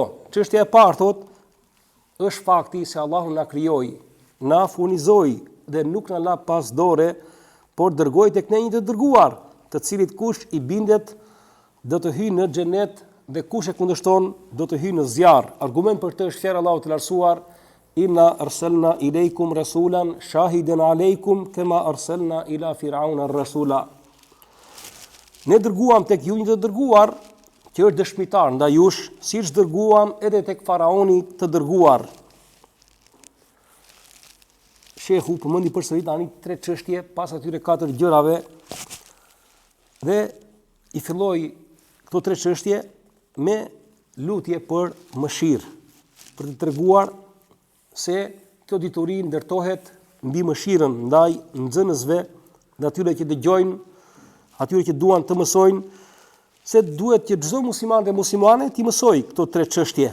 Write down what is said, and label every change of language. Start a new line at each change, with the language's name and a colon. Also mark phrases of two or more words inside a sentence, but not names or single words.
Albanian: Çështja e parë thot, është fakti se Allahu na krijoi, na furnizoi dhe nuk na la pas dore, por dërgoi tek ne një të dërguar, të cilit kush i bindet do të hyjë në xhenet dhe kush e kundërshton do të hyjë në zjarr. Argument për këtë është fjala e Allahut të lartësuar:
Arabic: إنا أرسلنا إليكم رسولا شاهدا عليكم كما أرسلنا إلى فرعون رسولا.
Albanian: Ne dërguam tek ju një të dërguar që është dëshmitar ndaj jush, siç dërguam edhe tek faraoni të dërguar. Shehu përmendi përsëri tani 3 çështje pas atyre 4 gjërave dhe i filloi këto 3 çështje me lutje për mëshirë, për të treguar se kjo dituri ndërtohet mbi mëshirën ndaj nxënësve dhe atyre që dëgjojnë, atyre që duan të mësojnë, se duhet që çdo musliman dhe muslimane të mësojë këto 3 çështje.